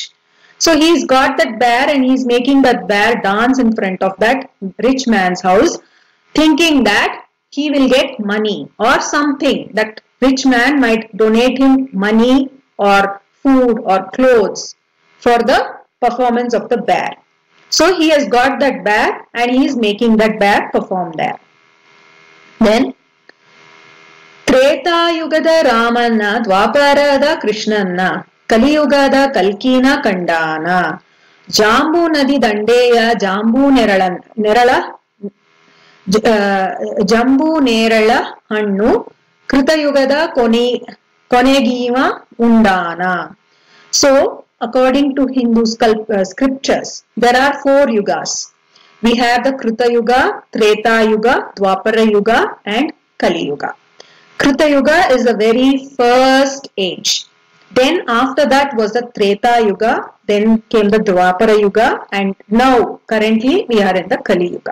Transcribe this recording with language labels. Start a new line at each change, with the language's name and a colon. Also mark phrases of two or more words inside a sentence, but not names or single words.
English: So he's got that bear and he's making that bear dance in front of that rich man's house, thinking that he will get money or something, that rich man might donate him money or food or clothes for the performance of the bear. So he has got that bear and he is making that bear perform there.
Kannada: Then ತ್ರೇತಾಯುಗದ ರಾಮನ್ನ ದ್ವಾಪರದ ಕೃಷ್ಣನ್ನ ಕಲಿಯುಗದ ಕಲ್ಕಿನ ಕಂಡಾನ ಜಾಂಬೂ ನದಿ ದಂಡೆಯ ಜಂಬೂ ನೇರಳ ಹಣ್ಣು ಕೃತಯುಗದ ಕೊನೆಗೀವ ಉಂಡಾನ.
English: So according to Hindu scriptures, there are 4 yugas. We have the Krita Yuga, Treta Yuga, Dwapara Yuga and Kali Yuga. Krita Yuga is the very first age. Then after that was the Treta Yuga, then came the Dwapara Yuga, and now currently we are in the Kali Yuga.